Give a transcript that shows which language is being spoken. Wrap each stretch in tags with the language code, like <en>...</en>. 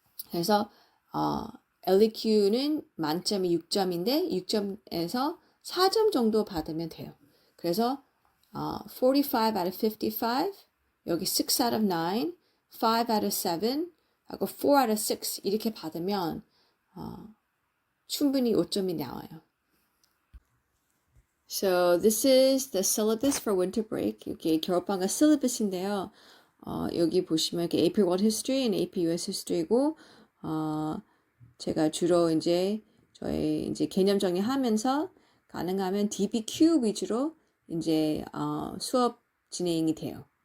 <ko>그래서 LEQ는 만점이 6점인데 6점에서 4점 정도 받으면 돼요. 그래서</ko> <en>45 out of 55,</en> <ko>여기</ko> <en>6 out of 9, 5 out of 7,</en> <ko>하고</ko> <en>4 out of 6</en> <ko>이렇게 받으면 충분히 5점이 나와요.</ko> <en>So this is the syllabus for winter break.</en> <ko>여기 겨울방학 syllabus인데요. 여기 보시면 이렇게 AP World History and AP US History고 제가 주로 이제 저희 이제 개념 정리하면서 가능하면 DBQ 위주로 이제 수업 진행이 돼요.</ko>